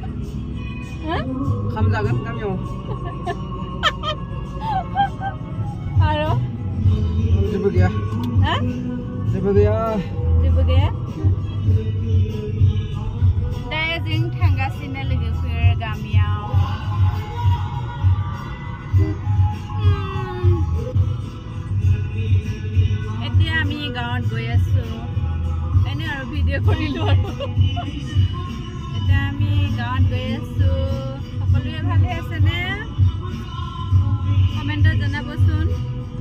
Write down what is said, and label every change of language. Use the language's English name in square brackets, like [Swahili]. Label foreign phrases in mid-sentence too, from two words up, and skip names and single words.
[Bodo] खाम जागोन गामियाव आरो जेबो गैया जेबो गैया दायो जों थांगासिनो लोगोफोर गामियाव [Assamese] এতিয়া আমি গাঁৱত গৈ আছো এনে আৰু ভিডিঅ' কৰিলো আৰু এতিয়া আমি গাঁৱত গৈ আছো সকলোৱে ভালে আছে নে কমেণ্টত জনাবচোন